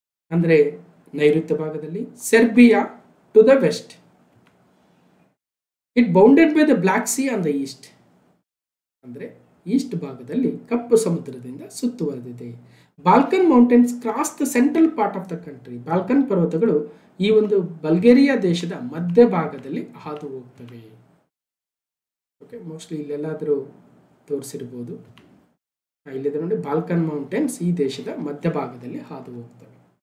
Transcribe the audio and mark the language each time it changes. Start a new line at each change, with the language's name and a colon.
Kannada: ಅಂದ್ರೆ ನೈಋತ್ಯ ಭಾಗದಲ್ಲಿ Serbia
English: to the west. It bounded by the Black Sea on the east.
Kannada: ಅಂದರೆ East ಭಾಗದಲ್ಲಿ ಕಪ್ಪು ಸಮುದ್ರದಿಂದ ಸುತ್ತುವರೆದಿದೆ.
English: Balkan mountains cross the central part of the country.
Kannada: Balkan ಪರ್ವತಗಳು ಈ ಒಂದು ಬಲ್ಗೇರಿಯಾ ದೇಶದ ಮಧ್ಯ ಭಾಗದಲ್ಲಿ ಹಾದು ಹೋಗ್ತವೆ. Okay, mostly ಇಲ್ಲೆಲ್ಲಾದರೂ ತೋರಿಸಿರ್ಬೋದು. ಇಲ್ಲಿದೆ ನೋಡಿ, ಬಾಲ್ಕನ್ ಮೌಂಟೇನ್ಸ್ ಈ ದೇಶದ ಮಧ್ಯ ಭಾಗದಲ್ಲಿ ಹಾದು ಹೋಗ್ತವೆ.